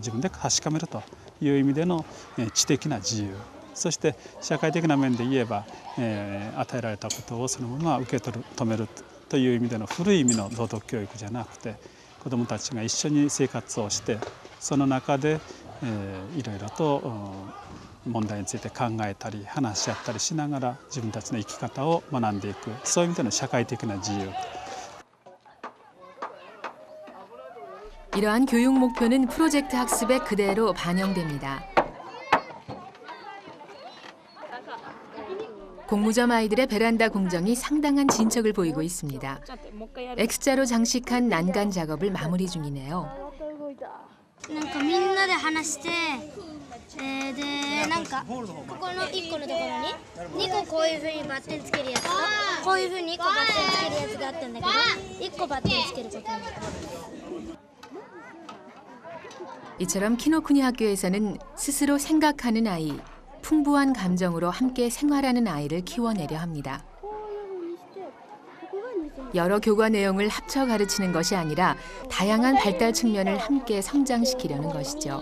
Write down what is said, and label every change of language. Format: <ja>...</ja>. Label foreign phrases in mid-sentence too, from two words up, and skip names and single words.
<ja>自分で確かめるという意味での知的な自由、そして社会的な面で言えば与えられたことをそのまま受け止めるという意味での古い意味の道徳教育じゃなくて、子どもたちが一緒に生活をしてその中でいろいろと問題について考えたり話し合ったりしながら自分たちの生き方を学んでいく、そういう意味での社会的な自由。</ja> <ko>이러한 교육 목표는 프로젝트 학습에 그대로 반영됩니다. 공무점 아이들의 베란다 공정이 상당한 진척을 보이고 있습니다. X자로 장식한 난간 작업을 마무리 중이네요.</ko> <ja>なんかみんなで話して、でなんかここの1個のところに2個こういう風にバッテンつけるやつとこういう風に1個バッテンつけるやつがあったんだけど1個バッテンつけることになった。</ja> <ko>이처럼 키노쿠니 학교에서는 스스로 생각하는 아이, 풍부한 감정으로 함께 생활하는 아이를 키워내려 합니다. 여러 교과 내용을 합쳐 가르치는 것이 아니라 다양한 발달 측면을 함께 성장시키려는 것이죠.</ko>